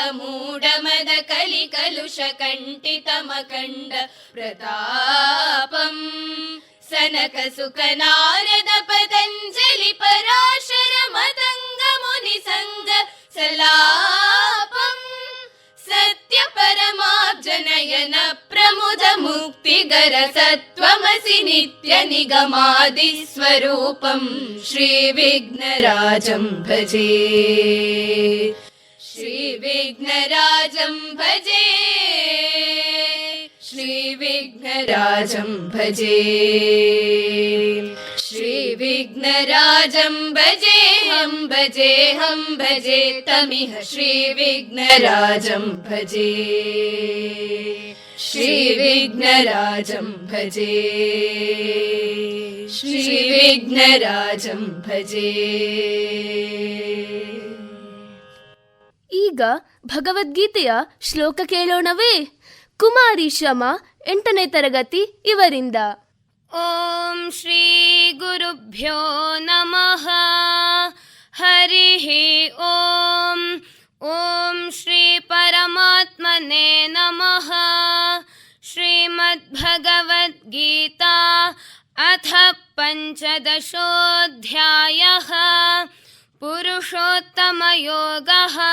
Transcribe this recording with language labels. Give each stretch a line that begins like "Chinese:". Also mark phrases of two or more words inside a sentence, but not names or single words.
Sanskrit: ಮೂಢಮದ ಕಲಿ ಕಲುಷ ಕಂಠಿತ ಮಕಂಡ ಪ್ರತಾಪಂ, ಸನಕ ಸುಖ ನಾರದ ಪತಂಜಲಿ ಪರಾಶರ ಮದಂಗ ಮುನಿ ಸಂಗ ಸಲಾಪಂ, ಸತ್ಯ ಪರಮಾಬ್ಜನಯನ ಪ್ರಮುದ ಮುಕ್ತಿಗರ ಸತ್ವಮಸಿ ನಿತ್ಯ ನಿಗಮಾದಿ ಸ್ವರೂಪಂ, ಶ್ರೀ ವಿಘ್ನರಾಜಂ ಭಜೆ. ಶ್ರೀ ವಿಘ್ನರಾಜಂ ಭಜೆ, ಶ್ರೀ ವಿಘ್ನರಾಜಂ ಭಜೆ. ಶ್ರೀ ವಿಘ್ನರಾಜಂ ಭಜೆ ಹಂ ಭಜೆ ತಮಿಹ ಶ್ರೀ ವಿಘ್ನರಾಜಂ ಭಜೆ. ಶ್ರೀ ವಿಘ್ನರಾಜಂ ಭಜೆ, ಶ್ರೀ ವಿಘ್ನರಾಜಂ ಭಜೆ.
Kannada: ಈಗ ಭಗವದ್ಗೀತೆಯ ಶ್ಲೋಕ ಕೇಳೋಣವೇ? ಕುಮಾರಿ ಶಮ 8ನೇ ತರಗತಿ ಇವರಿಂದ.
Sanskrit: ಓಂ ಶ್ರೀ ಗುರುಭ್ಯೋ ನಮಃ. ಹರಿ ಓಂ. ಓಂ ಶ್ರೀ ಪರಮಾತ್ಮನೇ ನಮಃ. ಶ್ರೀಮದ್ಭಗವದ್ಗೀತಾ अथ पञ्चदशोऽध्यायः पुरुषोत्तमयोगः।